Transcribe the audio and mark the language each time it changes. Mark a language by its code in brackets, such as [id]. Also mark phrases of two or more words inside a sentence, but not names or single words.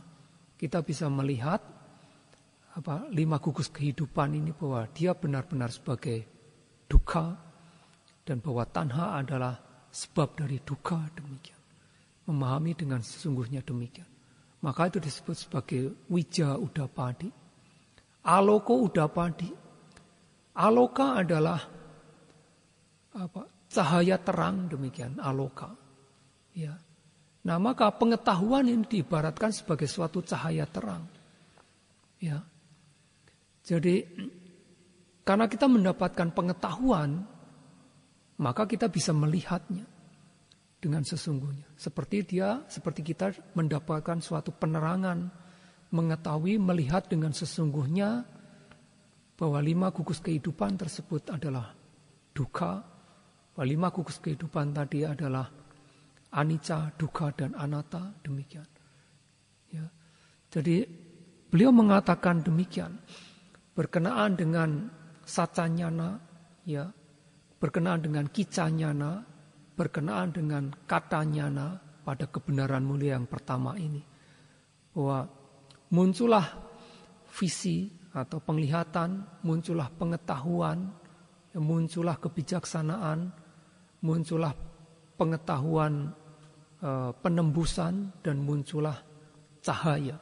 [id] Kita bisa melihat 5 gugus kehidupan ini bahwa dia benar-benar sebagai dukkha, dan bahwa tanha adalah sebab dari dukkha, demikian. Memahami dengan sesungguhnya demikian. Maka itu disebut sebagai [pi] wija udapadi. Aloko udapadi. [id] Aloka adalah cahaya terang, demikian aloka. Ya. Nah, maka pengetahuan ini diibaratkan sebagai suatu cahaya terang. Ya. Jadi karena kita mendapatkan pengetahuan, maka kita bisa melihatnya dengan sesungguhnya. Seperti kita mendapatkan suatu penerangan, mengetahui, melihat dengan sesungguhnya bahwa 5 gugus kehidupan tersebut adalah dukkha, bahwa 5 gugus kehidupan tadi adalah [pi] anicca, dukkha, [id] dan anatta, demikian. Ya. Jadi beliau mengatakan demikian, berkenaan dengan sacanyana, ya, berkenaan dengan kicanyana, berkenaan dengan katanyana pada kebenaran mulia yang pertama ini, bahwa muncullah visi atau penglihatan, muncullah pengetahuan, muncullah kebijaksanaan, muncullah pengetahuan penembusan, dan muncullah cahaya.